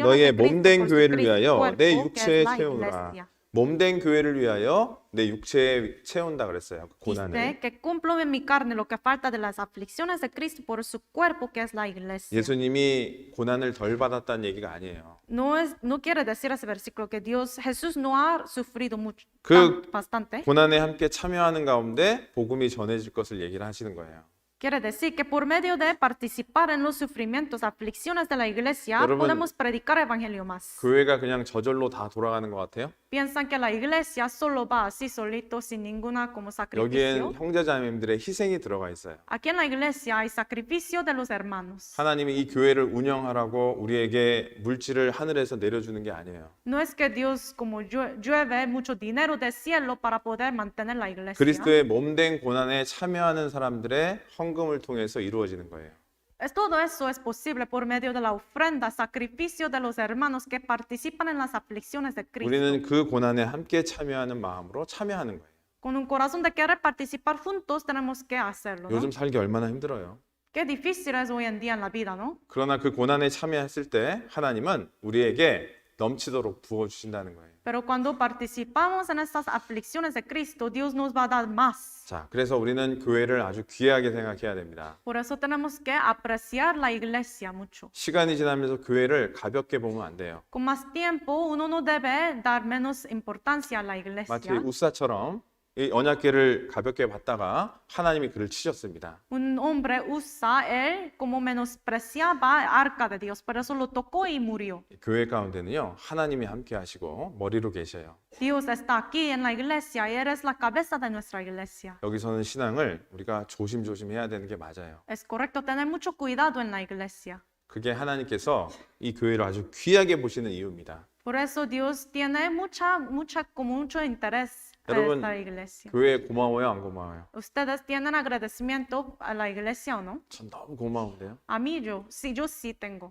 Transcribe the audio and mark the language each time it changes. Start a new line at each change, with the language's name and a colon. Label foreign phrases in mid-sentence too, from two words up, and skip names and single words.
Korean: 너희의
Spanish: de Cristo
Korean: 몸된
Spanish: por su
Korean: 교회를
Spanish: Cristo
Korean: 위하여
Spanish: cuerpo,
Korean: 내
Spanish: que es
Korean: 육체에
Spanish: la
Korean: 채우라.
Spanish: iglesia.
Korean: 몸된 교회를 위하여 내 육체에 채운다 그랬어요. 그 고난을.
Spanish: Dice que cumplo en mi carne lo que falta de las aflicciones de Cristo por su cuerpo, que es la iglesia.
Korean: 예수님이 고난을 덜 받았다는 얘기가 아니에요.
Spanish: No quiere decir ese versículo que Jesús no ha sufrido mucho,
Korean: 그
Spanish: bastante.
Korean: 고난에 함께 참여하는 가운데 복음이 전해질 것을 얘기를 하시는 거예요.
Spanish: Quiere decir que por medio de participar en los sufrimientos, aflicciones de la iglesia,
Korean: 여러분,
Spanish: podemos predicar evangelio más.
Korean: 교회가 그냥 저절로 다 돌아가는 것 같아요?
Spanish: Piensan que la iglesia solo va así solito, sin ninguna como sacrificio.
Korean: 여기엔 형제자매님들의 희생이 들어가 있어요.
Spanish: Aquí en la iglesia hay sacrificio de los hermanos.
Korean: 하나님이 이 교회를 운영하라고 우리에게 물질을 하늘에서 내려주는 게 아니에요.
Spanish: No es que Dios como llueve mucho dinero del cielo para poder mantener la iglesia.
Korean: 그리스도의 몸된 고난에 참여하는 사람들의 헌금을 통해서 이루어지는 거예요.
Spanish: Todo eso es posible por medio de la ofrenda, sacrificio de los hermanos que participan en las aflicciones de Cristo.
Korean: 우리는 그 고난에 함께 참여하는 마음으로 참여하는 거예요.
Spanish: Con un corazón de querer participar juntos tenemos que hacerlo, ¿no?
Korean: 요즘 살기 얼마나 힘들어요.
Spanish: Qué difícil es hoy en día en la vida, ¿no?
Korean: 그러나 그 고난에 참여했을 때 하나님은 우리에게 넘치도록 부어주신다는 거예요.
Spanish: Pero cuando participamos en estas aflicciones de Cristo, Dios nos va a dar más.
Korean: 자, 그래서 우리는 교회를 아주 귀하게 생각해야 됩니다.
Spanish: Por eso tenemos que apreciar la iglesia mucho.
Korean: 시간이 지나면서 교회를 가볍게 보면 안 돼요.
Spanish: Con más tiempo, uno no debe dar menos importancia a la iglesia.
Korean: 마치 우사처럼 이 언약궤를 가볍게 받다가 하나님이 그를 치셨습니다.
Spanish: Un hombre usa él como menospreciaba el arca de Dios, pero eso lo tocó y murió.
Korean: 교회 가운데는요, 하나님이 함께 하시고 머리로 계셔요.
Spanish: Dios está aquí en la iglesia y eres la cabeza de nuestra iglesia.
Korean: 여기서는 신앙을 우리가 조심조심 해야 되는 게 맞아요.
Spanish: Es correcto tener mucho cuidado en la iglesia.
Korean: 그게 하나님께서 이 교회를 아주 귀하게 보시는 이유입니다.
Spanish: Por eso Dios tiene como mucho interés en
Korean: 여러분,
Spanish: esta iglesia.
Korean: 교회에 고마워요, 안 고마워요?
Spanish: ¿Ustedes tienen agradecimiento a la iglesia o no?
Korean: 전 너무 고마운데요.
Spanish: A mí yo sí tengo.